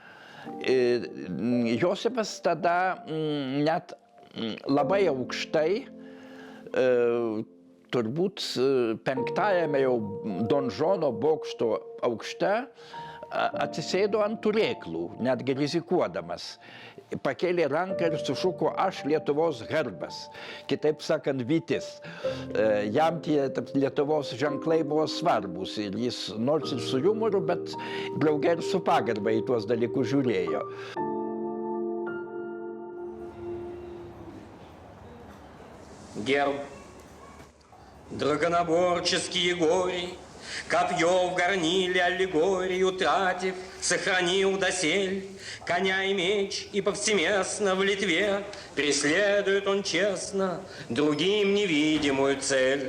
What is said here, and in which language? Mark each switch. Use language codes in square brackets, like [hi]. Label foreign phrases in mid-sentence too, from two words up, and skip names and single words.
[lt] Josifas tada net labai aukštai, turbūt 5-ajame jau donžono bokšto aukšte, atsisėdo ant turėklų, netgi rizikuodamas. Pakėlė ranką ir sušuko aš Lietuvos herbas, kitaip sakant, vytis. Jam tie Lietuvos ženklai buvo svarbus ir jis nors ir su jumoru, bet drauge ir su pagarba į tuos dalykus žiūrėjo. [ru] Герб, драгоноборческие гори, копье в горниле аллегорию утратив, сохранил досель коня и меч, и повсеместно в Литве преследует он честно другим невидимую цель.